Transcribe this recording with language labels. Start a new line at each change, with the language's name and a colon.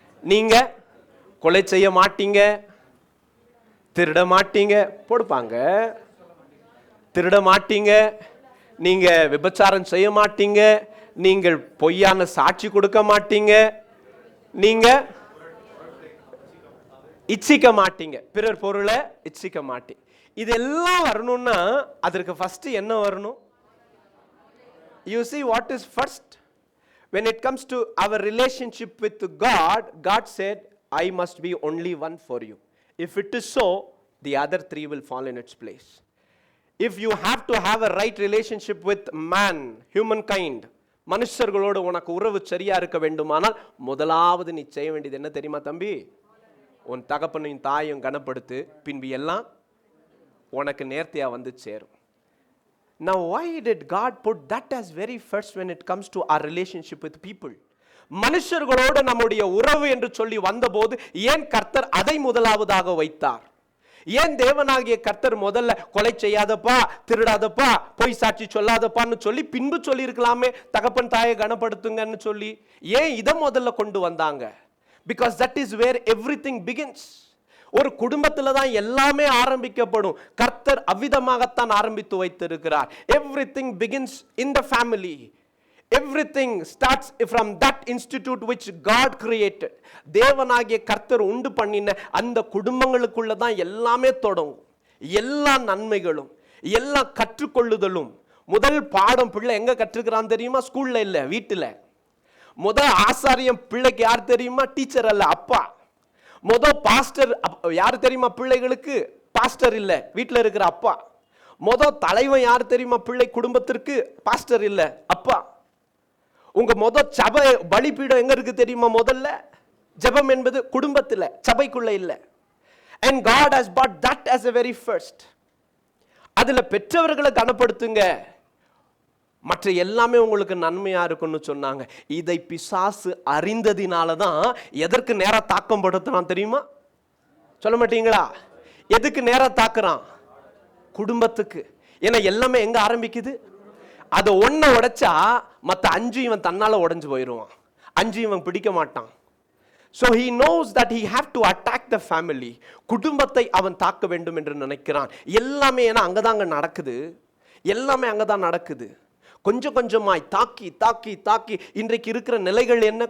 Tamil: நீங்க கொலை செய்ய மாட்டீங்க, திருட மாட்டீங்க, போடுப்பாங்க, திருட மாட்டீங்க, நீங்க விபச்சாரம் செய்ய மாட்டீங்க, நீங்கள் பொய்யான சாட்சி கொடுக்க மாட்டீங்க, நீங்க இச்சிக்க மாட்டீங்க, பிறர் பொருளை இச்சிக்க மாட்டீங்க. இதெல்லாம் வரணும்னா அதற்கு ஃபர்ஸ்ட் என்ன வரணும்?
English: You see what is first? When it comes to our relationship with God, God said, I must be only one for you. If it is so, the other 3 will fall in its place. If you have to have a right relationship with man, humankind,
Tamil: மனுஷர்களோடு உனக்கு உறவு சரியா இருக்க வேண்டுமானால் முதலாவது நீ செய்ய வேண்டியது என்ன தெரியுமா தம்பி? உன் தகப்பனையும் தாயும் கனப்படுத்து, பின்பு எல்லாம் உனக்கு நேர்த்தியா வந்து சேரும்.
English: Now why did God put that as very first when it comes to our relationship with people?
Tamil: மனுஷர்களோடு நம்முடைய உறவு என்று சொல்லி வந்தபோது ஏன் கர்த்தர் அதை முதலாவதாக வைத்தார்? ஏன் தேவனாகிய கர்த்தர் முதல்ல கொலை செய்யாதப்பா, திருடாதப்பா, பொய் சாட்சி சொல்லாதப்பான்னு சொல்லி பின்பு சொல்லி இருக்கலாமே தகப்பன் தாயை கனப்படுத்துங்கன்னு சொல்லி? ஏன் இதை முதல்ல கொண்டு வந்தாங்க?
English: Because that is where everything begins.
Tamil: ஒரு குடும்பத்துல தான் எல்லாமே ஆரம்பிக்கப்படும். கர்த்தர் அவ்விதமாகத்தான் ஆரம்பித்து வைத்திருக்கிறார்.
English: Everything begins in the family. Everything starts from that institute which God created.
Tamil: தேவனாகிய கர்த்தர் உண்டு பண்ணின அந்த குடும்பங்களுக்குள்ள தான் எல்லாமே தொடங்கும். எல்லா நன்மைகளும், எல்லா கற்றுக்கொள்ளுதலும். முதல் பாடம் பிள்ளை எங்க கற்றுக்கிறான் தெரியுமா? ஸ்கூல்ல இல்ல, வீட்டுல. ஆசாரியம் பிள்ளைக்கு யார் தெரியுமா? டீச்சர் அல்ல, அப்பா. பாஸ்டர் யார் தெரியுமா பிள்ளைகளுக்கு? பாஸ்டர் இல்ல, வீட்டில் இருக்கிற அப்பா. தலைவன் யார் தெரியுமா பிள்ளை குடும்பத்திற்கு? பாஸ்டர் இல்ல, அப்பா. உங்க சபை பலிபீடம் எங்க இருக்கு தெரியுமா? முதல்ல ஜெபம் என்பது குடும்பத்தில், சபைக்குள்ள இல்ல.
English: And God has brought that as a very first.
Tamil: அதுல பெற்றவர்களை கனப்படுத்துங்க, மற்ற எல்லாமே உங்களுக்கு நன்மையா இருக்குன்னு சொன்னாங்க. இதை பிசாசு அறிந்ததினாலதான் எதற்கு நேரா தாக்கம் படுத்துறான் தெரியுமா? சொல்ல மாட்டீங்களா? எதுக்கு நேரா தாக்குறான்? குடும்பத்துக்கு. ஏன்னா எல்லாமே எங்க ஆரம்பிக்குது? அதை ஒன்ன உடைச்சா மற்ற 5 இவன் தன்னால உடைஞ்சு போயிடுவான். 5 இவன் பிடிக்க மாட்டான்.
English: So he knows that he have to attack the family.
Tamil: குடும்பத்தை அவன் தாக்க வேண்டும் என்று நினைக்கிறான். எல்லாமே ஏன்னா அங்கதாங்க நடக்குது, எல்லாமே அங்கதான் நடக்குது. கொஞ்சம் கொஞ்சமாய் தாக்கி தாக்கி தாக்கி இன்றைக்கு இருக்கிற நிலைகள் என்ன?